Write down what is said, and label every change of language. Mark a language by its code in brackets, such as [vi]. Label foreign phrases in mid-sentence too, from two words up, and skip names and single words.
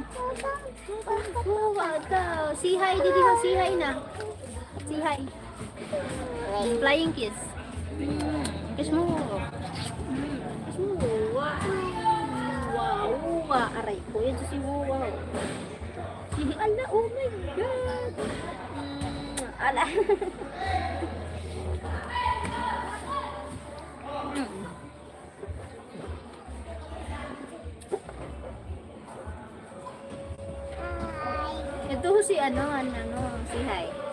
[tl] Wawa daw. [en] Say hi, didi ho, say hi na. Say hi. Flying kiss. [tl] Kiss mo. Kiss mo wawa. Wawa. Aray ko, yan si wawa. [en] Ala, oh my god. [tl] Ala. Ito si si hi.